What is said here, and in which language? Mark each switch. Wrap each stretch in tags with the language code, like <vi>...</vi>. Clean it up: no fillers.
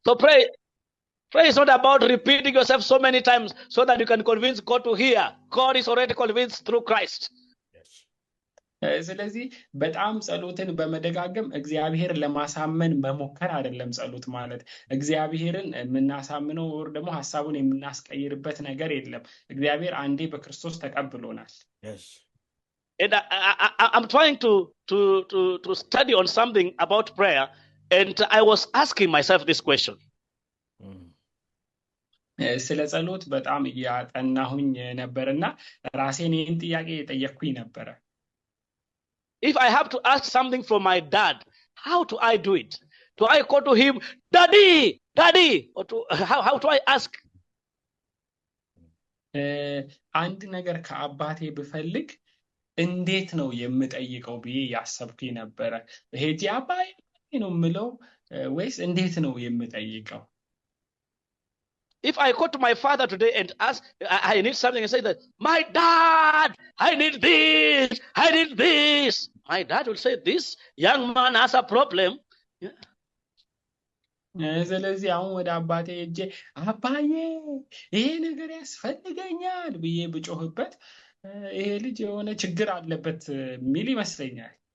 <en>So pray is not about repeating yourself so many times so that you can convince God to hear. God is already convinced through Christ.</en> <am>ስለዚህ በጣም ጸሎትን በመደጋገም እግዚአብሔር ለማሳመን መሞከር አይደለም። ጸሎት ማለት እግዚአብሔርን የምናሳምነው ወር ደግሞ ሐሳቡን የምናስቀይርበት ነገር የለም። እግዚአብሔር አንዴ በክርስቶስ ተቀብሎናል።</am> <en>Yes. And I'm trying to study on something about prayer, and I was asking myself this question.</en> <am>ስለ ጸሎት በጣም ያጠናሁኝ ነበርና ራሴን ይህን ጥያቄ የጠየቅኩኝ ነበረ።</am> <en>If I have to ask something from my dad, how do I do it? Do I go to him, daddy, or how do I ask?</en> <am>አንድ ነገር ከአባቴ ብፈልግ እንዴት ነው የምጠይቀው ብዬ ያሰብኩኝ ነበረ። ሄጂ አባዬ ነው የምለው ወይስ እንዴት ነው የምጠይቀው?</am> <en>If I go to my father today and ask, I need something, and say that, my dad, I need this. My dad will say, this young man has a problem.</en> <am>ስለዚህ አሁን ወደ አባቴ ሄጄ አባዬ ይሄ ነገር ያስፈልገኛል ብዬ ብጮህበት ይሄ ልጅ የሆነ ችግር አለበት ሚል ይመስለኛል።</am>